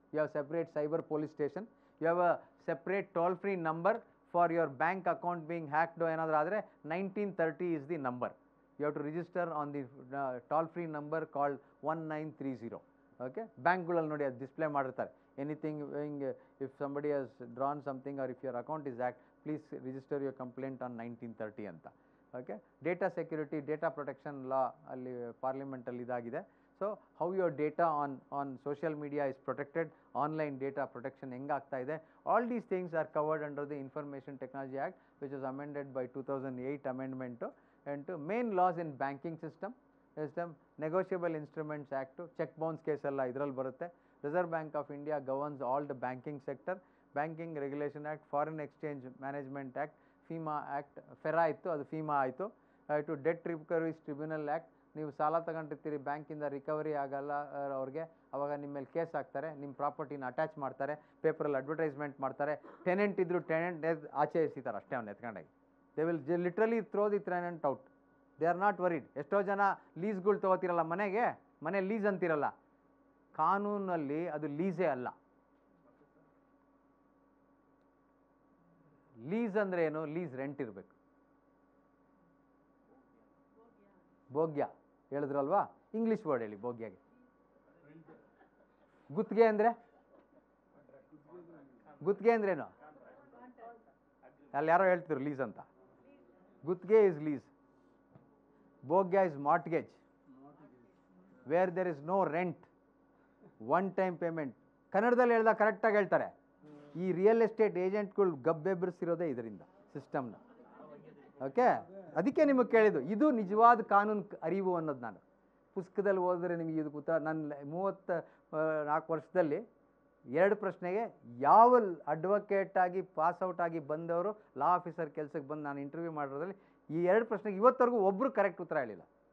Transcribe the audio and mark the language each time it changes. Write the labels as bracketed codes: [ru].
[en] You have separate cyber police station. You have a separate toll-free number for your bank account being hacked [kn] ಏನಾದರೂ ಆದರೆ [en] 1930 is the number. You have to register on the toll-free number called 1930. Okay, [kn] ಬ್ಯಾಂಕ್ಗಳಲ್ಲಿ ನೋಡಿ ಅದು display ಮಾಡಿರ್ತಾರೆ. [en] anything if somebody has drawn something or if your account is hacked, please register your complaint on 1930 [kn] ಅಂತ. Okay, data security, data protection ಲಾ ಅಲ್ಲಿ ಪಾರ್ಲಿಮೆಂಟಲ್ಲಿ ಇದಾಗಿದೆ. [en] so how your data on social media is protected, online data protection [kn] ಹೆಂಗಾಗ್ತಾ ಇದೆ, [en] All these things are covered under the information technology act which is amended by 2008 amendment. And main laws in banking system, Negotiable Instruments Act, check bounce case [kn] ಎಲ್ಲ ಇದರಲ್ಲಿ ಬರುತ್ತೆ. [en] Reserve Bank of India governs all the banking sector. Banking Regulation Act, Foreign Exchange Management Act, FEMA Act, FERA [kn] ಇತ್ತು, ಅದು FEMA ಆಯಿತು. Debt Recovery Tribunal Act, ನೀವು ಸಾಲ ತಗೊಂಡಿರ್ತೀರಿ, ಬ್ಯಾಂಕಿಂದ recovery ಆಗಲ್ಲ ಅವ್ರಿಗೆ, ಅವಾಗ ನಿಮ್ಮ ಮೇಲೆ ಕೇಸ್ ಹಾಕ್ತಾರೆ, ನಿಮ್ಮ ಪ್ರಾಪರ್ಟಿನ ಅಟ್ಯಾಚ್ ಮಾಡ್ತಾರೆ, ಪೇಪರಲ್ಲಿ ಅಡ್ವರ್ಟೈಸ್ಮೆಂಟ್ ಮಾಡ್ತಾರೆ. ಟೆನೆಂಟ್ ಇದ್ರು ಟೆನೆಂಟ್ ಆಚೆ ಎಸಿತಾರೆ ಅಷ್ಟೇ, ಅವ್ನು ಎತ್ಕೊಂಡಾಗಿ. [en] They will literally throw the tenant out. They are not worried. [kn] ಎಷ್ಟೋ ಜನ ಲೀಸ್ಗಳು ತೊಗೋತಿರಲ್ಲ, ಮನೆ ಲೀಸ್ ಅಂತಿರಲ್ಲ, ಕಾನೂನಲ್ಲಿ ಅದು ಲೀಸೇ ಅಲ್ಲ. ಲೀಸ್ ಅಂದ್ರೆ ಏನು? ಲೀಸ್ ರೆಂಟ್ ಇರಬೇಕು. ಭೋಗ್ಯ ಹೇಳಿದ್ರಲ್ವಾ, ಇಂಗ್ಲಿಷ್ ವರ್ಡ್ ಹೇಳಿ ಭೋಗ್ಯಗೆ. ಗುತ್ತಿಗೆ ಅಂದ್ರೇನು? ಅಲ್ಲಿ ಯಾರೋ ಹೇಳ್ತಿದ್ರು ಲೀಸ್ ಅಂತ. [en] ಗುತ್ತಿಗೆ is lease. Bogya is mortgage, where there is no rent, one time payment. [kn] ಕನ್ನಡದಲ್ಲಿ ಹೇಳ್ದಾಗ ಕರೆಕ್ಟಾಗಿ ಹೇಳ್ತಾರೆ. ಈ ರಿಯಲ್ ಎಸ್ಟೇಟ್ ಏಜೆಂಟ್ಗಳು ಗಬ್ಬೆಬ್ಬರಿಸಿರೋದೇ ಇದರಿಂದ ಸಿಸ್ಟಮ್ನ. ಓಕೆ, ಅದಕ್ಕೆ ನಿಮಗೆ ಕೇಳಿದ್ದು, ಇದು ನಿಜವಾದ ಕಾನೂನು ಅರಿವು ಅನ್ನೋದು. ನಾನು ಪುಸ್ತಕದಲ್ಲಿ ಓದಿದ್ರೆ ನಿಮಗೆ ಇದಕ್ಕೆ ಉತ್ತರ. ನನ್ನ 34 ವರ್ಷದಲ್ಲಿ 2 ಪ್ರಶ್ನೆಗೆ ಯಾವ ಅಡ್ವೊಕೇಟ್ ಆಗಿ ಪಾಸ್ಔಟ್ ಆಗಿ ಬಂದವರು ಲಾ ಆಫೀಸರ್ ಕೆಲಸಕ್ಕೆ ಬಂದು ನಾನು ಇಂಟರ್ವ್ಯೂ ಮಾಡಿರೋದ್ರಲ್ಲಿ ಈ 2 ಪ್ರಶ್ನೆಗೆ ಇವತ್ತವರೆಗೂ ಒಬ್ಬರು ಕರೆಕ್ಟ್ ಉತ್ತರ ಹೇಳಿಲ್ಲ.